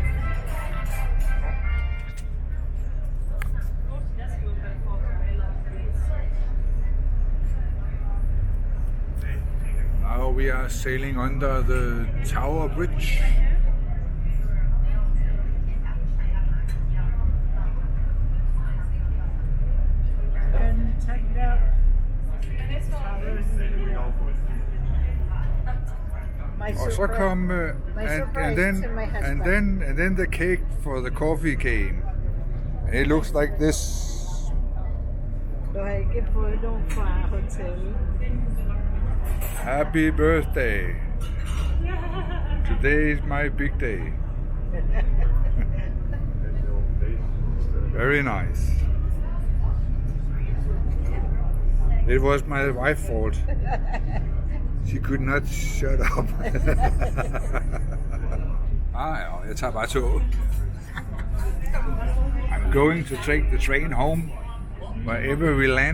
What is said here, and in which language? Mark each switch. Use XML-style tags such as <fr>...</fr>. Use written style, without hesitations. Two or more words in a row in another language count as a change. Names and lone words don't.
<en>Now we are sailing under the Tower Bridge. And check it out.</en> <da>Og så kom</da> <en>and then the cake for the coffee came. And it looks like this.</en> <da>Du har ikke fået nogen fra hotellet.</da> <en>Happy birthday. Today is my big day. Very nice. It was my wife's fault. She could not shut up.</en> <da>Jeg tager bare toget.</da> <en>I'm going to take the train home wherever we land.</en>